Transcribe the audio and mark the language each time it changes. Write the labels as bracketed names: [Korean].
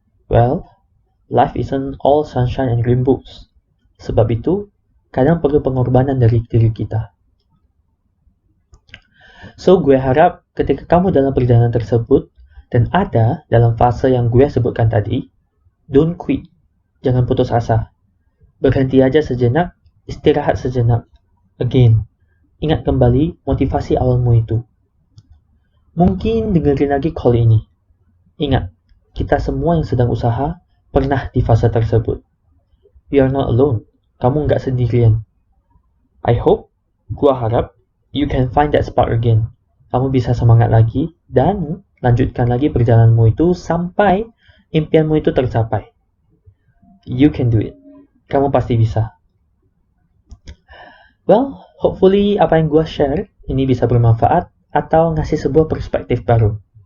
[English] Well, life isn't all sunshine and rainbows. [Indonesian] Sebab itu, kadang perlu pengorbanan dari diri kita. So, gue harap ketika kamu dalam perjalanan tersebut dan ada dalam fase yang gue sebutkan tadi, [English] don't quit. [Indonesian] Jangan putus asa. Berhenti aja sejenak, istirahat sejenak. Again, ingat kembali motivasi awalmu itu. Mungkin dengerin lagi call ini. Ingat, kita semua yang sedang usaha pernah di fase tersebut. [English] You are not alone. [Indonesian] Kamu nggak sendirian. [English] I hope, [Indonesian] gua harap, [English] you can find that spark again. [Indonesian] Kamu bisa semangat lagi dan lanjutkan lagi perjalananmu itu sampai impianmu itu tercapai. [English] You can do it. [Indonesian] Kamu pasti bisa. Well, hopefully apa yang gua share ini bisa bermanfaat atau ngasih sebuah perspektif baru.